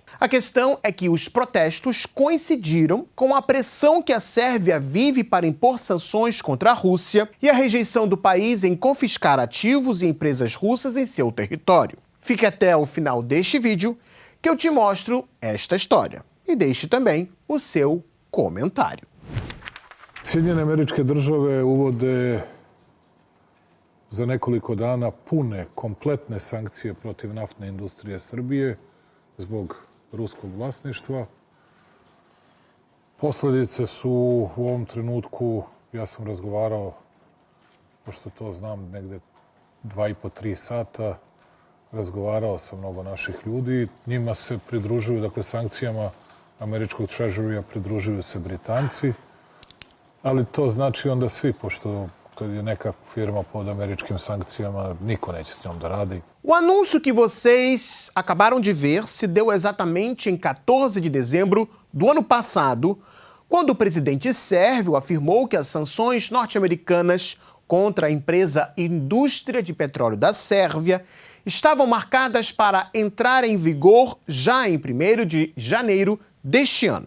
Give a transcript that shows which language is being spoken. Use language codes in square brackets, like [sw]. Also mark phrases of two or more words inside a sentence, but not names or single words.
[pt] A questão é que os protestos coincidiram com a pressão que a Sérvia vive para impor sanções contra a Rússia e a rejeição do país em confiscar ativos e empresas russas em seu território. Fique até o final deste vídeo que eu te mostro esta história e deixe também o seu comentário. [sr] Sjedinjene Američke Države uvode za nekoliko dana pune, kompletne sankcije protiv naftne industrije Srbije zbog ruskog vlasništva. Posledice su u ovom trenutku, ja sam razgovarao, pošto to znam, negde 2,5-3 sata, razgovarao sa mnogo naših ljudi. Njima se pridružuju, dakle, sankcijama američkog treasury-a pridružuju se Britanci. Ali to znači onda svi, pošto kad je neka firma pod američkim sankcijama, niko neće s njom da radi. [pt] O anúncio que vocês acabaram de ver se deu exatamente em 14 de dezembro do ano passado, quando o presidente sérvio afirmou que as sanções norte-americanas contra a empresa Indústria de Petróleo da Sérvia estavam marcadas para entrar em vigor já em 1º de janeiro deste ano.